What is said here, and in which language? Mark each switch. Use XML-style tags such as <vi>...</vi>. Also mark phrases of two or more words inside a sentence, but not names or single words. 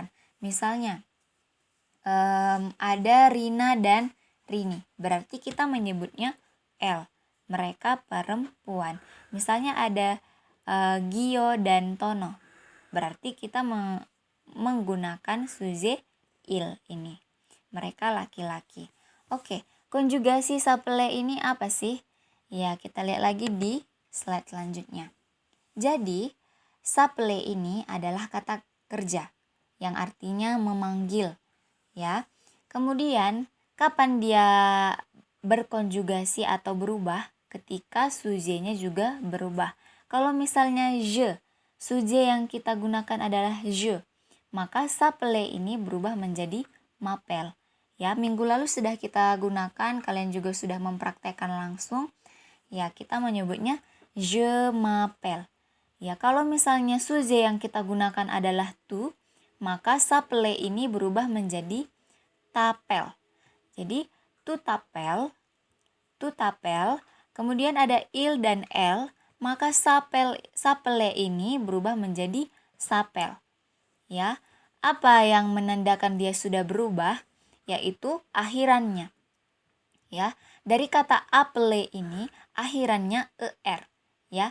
<id>Misalnya ada Rina dan Rini, berarti kita menyebutnya elle, mereka perempuan. Misalnya ada Gio dan Tono, berarti kita menggunakan</id> <fr>sujet il</fr> <id>ini, mereka laki-laki. Oke, konjugasi s'appeler ini apa sih? Ya, kita lihat lagi di slide selanjutnya. Jadi, s'appeler ini adalah kata kerja yang artinya memanggil, ya. Kemudian, kapan dia berkonjugasi atau berubah? Ketika sujetnya juga berubah. Kalau misalnya je, sujet yang kita gunakan adalah je, maka s'appeler ini berubah menjadi m'appelle. Ya, minggu lalu sudah kita gunakan, kalian juga sudah mempraktekkan langsung. Ya, kita menyebutnya</id> <fr>je m'appelle.</fr> <id>Ya, kalau misalnya sujet yang kita gunakan adalah tu, maka s'appeler ini berubah menjadi t'appelles. Jadi,</id> <fr>tu t'appelles,</fr> <id>kemudian ada il dan elle, maka s'appeler ini berubah menjadi s'appelle. Ya, apa yang menandakan dia sudah berubah? Yaitu akhirannya. Ya, dari kata appeler ini akhirannya er, ya.</id>